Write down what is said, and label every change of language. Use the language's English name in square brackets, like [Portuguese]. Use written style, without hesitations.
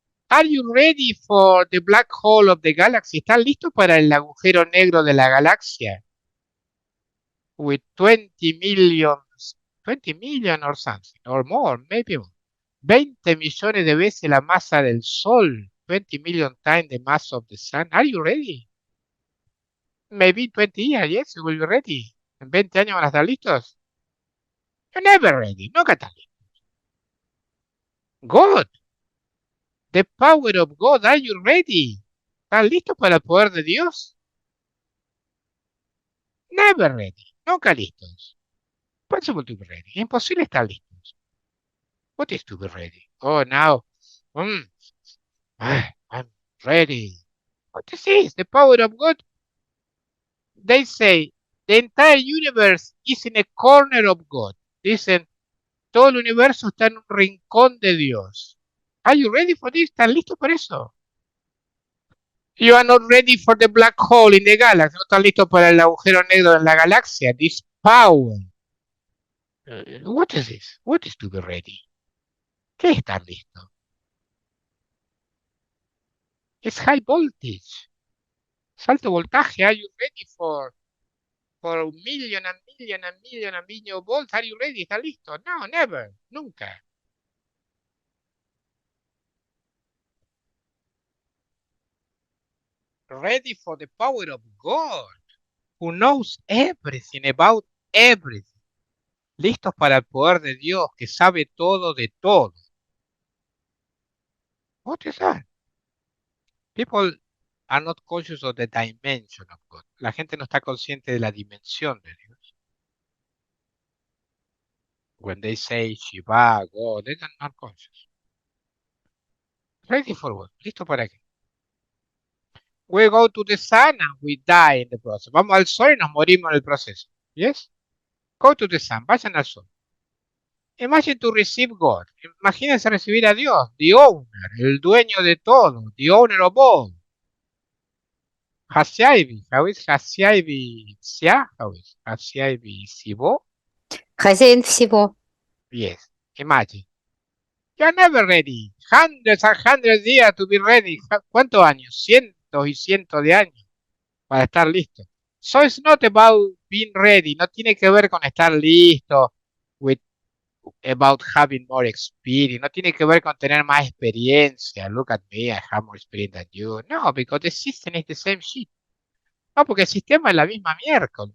[English] Are you ready for the black hole of the galaxy? [Spanish] ¿Están listos para el agujero negro de la galaxia? [English] With 20 millions, 20 million or something, or more, maybe more. [Spanish] 20 millones de veces la masa del Sol. [English] 20 million times the mass of the Sun. Are you ready? Maybe in 20 years, yes, we will be ready. [Spanish] En 20 años van a estar listos. [English] You're never ready. [Spanish] Nunca están listos. [English] God, the power of God, are you ready? [Spanish] ¿Están listos para el poder de Dios? [English] Never ready. [Spanish] Nunca listos. [English] Impossible to be ready. [Spanish] Imposible estar listos. [English] What is to be ready? Oh, now. Mm, I'm ready. What is this? The power of God? They say the entire universe is in a corner of God. [Spanish] Dicen, todo el universo está en un rincón de Dios. [English] Are you ready for this? [Spanish] ¿Están listos para eso? [English] You are not ready for the black hole in the galaxy. [Spanish] No están listos para el agujero negro en la galaxia. [English] This power. What is this? What is to be ready? [Spanish] ¿Qué es estar listo? Es high voltage. Salto voltaje. [English] Are you ready for a million and million and million and million volts? Are you ready? [Spanish] ¿Está listo? [English] No, never. Nunca. Ready for the power of God, who knows everything about everything. [Spanish] Listos para el poder de Dios, que sabe todo de todo. [English] What is that? People are not conscious of the dimension of God. [Spanish] La gente no está consciente de la dimensión de Dios. [English] When they say Shiva, God, they are not conscious. Ready for what? [Spanish] ¿Listo para qué? [English] We go to the sun and we die in the process. [Spanish] Vamos al sol y nos morimos en el proceso. [English] Yes? Go to the sun. [Spanish] Vayan al sol. [English] Imagine to receive God. [Spanish] Imagínense recibir a Dios, the owner, el dueño de todo, [English] the owner of all. Hasiaibi, how is Hasiaibi Sia? How is Hasiaibi Sibo? [Russian] Хозяин всего. [English] Yes, imagine. You're never ready. Hundreds and hundreds of years to be ready. [Spanish] ¿Cuántos años? Cientos y cientos de años para estar listo. [English] So it's not about being ready. [Spanish] No tiene que ver con estar listo. [English] With about having more experience. [Spanish] No tiene que ver con tener más experiencia. [English] Look at me, I have more experience than you. No, because the system is the same shit. [Spanish] No, porque el sistema es la misma mierda.